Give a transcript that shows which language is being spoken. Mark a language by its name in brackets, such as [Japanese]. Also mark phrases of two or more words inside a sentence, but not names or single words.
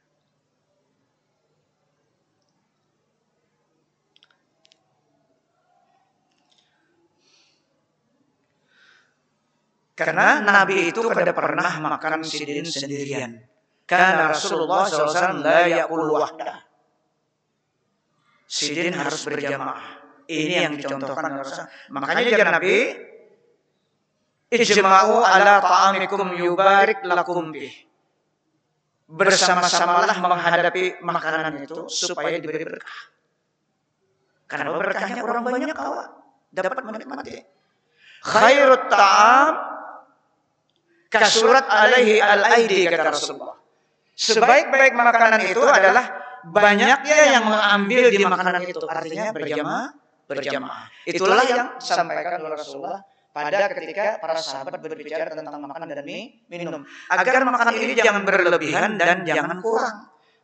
[Banjar] Karena Nabi itu kada pernah makan sidin sendirian. [Arabic] Karena Rasulullah SAW لا يأكل وحده. [Banjar] Sidin harus berjamaah. [Indonesian] Ini yang dicontohkan Rasulullah. Makanya jangan [Arabic] Nabi اجتمعوا على طعامكم يبارك لكم به. [Indonesian] Bersama-samalah menghadapi makanan itu supaya diberi berkah. Karena berkahnya orang banyak dapat menikmati. [Arabic] خير الطعام كثرت عليه الأيدي, [Indonesian] kata Rasulullah. Sebaik-baik makanan itu adalah banyaknya yang mengambil di makanan itu. Artinya berjamaah. Itulah yang disampaikan oleh Rasulullah pada ketika para sahabat berbicara tentang makan dan minum. Agar makanan ini jangan berlebihan dan jangan kurang.